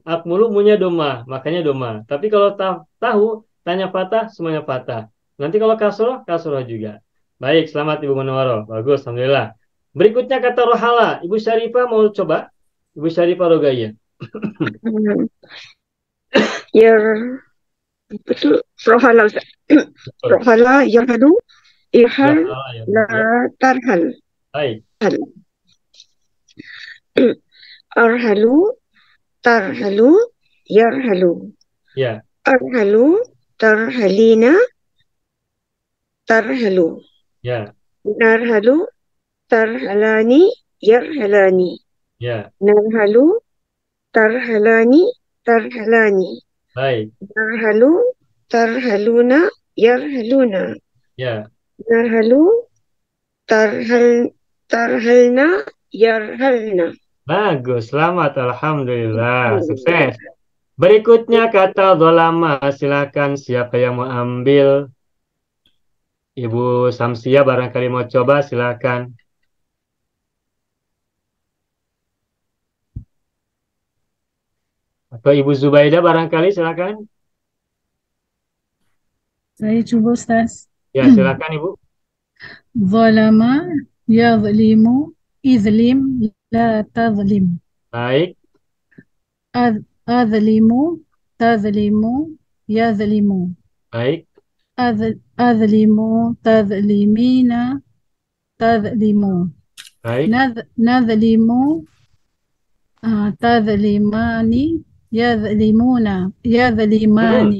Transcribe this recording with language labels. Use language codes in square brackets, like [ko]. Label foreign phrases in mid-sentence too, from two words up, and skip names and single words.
[id] Akmulu punya domah, makanya domah. Tapi kalau tahu, tanya patah, semuanya patah. Nanti kalau kasroh, kasroh juga. Baik, selamat Ibu Manwaro. Bagus, Alhamdulillah. Berikutnya kata rohala. Ibu Syarifah mau coba? Ibu Syarifah Rogaya. Betul. Rohala. [ar] Rohala yarhalu. Irhal. La tarhal. [id] Baik. Arhalu. [ar] Tarhalu. Yarhalu. [id] Ya. [ar] Arhalu. Tarhalina. Tarhalu. [id] Ya. [ar] Narhalu. Tarhalani. Yarhalani. [id] Ya. [ar] Narhalu. Tarhalani. Tarhalani. [id] Baik. [ar] Narhalu. Tarhaluna. Yarhaluna. [id] Ya. [ar] Narhalu. Tarhalna. [id] Yarhalna. Bagus, selamat. Alhamdulillah. Sukses. Berikutnya kata dolama. Silakan siapa yang mau ambil? Ibu Samsia barangkali mau coba, silakan. Atau Ibu Zubaida barangkali, silakan. Saya coba Ustaz. Ya, silakan Ibu. [ar] Zalama yazlimu izlim la tazlim. [id] Baik. [ar] Azlimu tazlimu yazlimu. [id] Baik. [ar] Azlimu tazlimina tazlimu. [id] Baik. [ar] Nazlimu tazlimani yazlimuna yazlimani.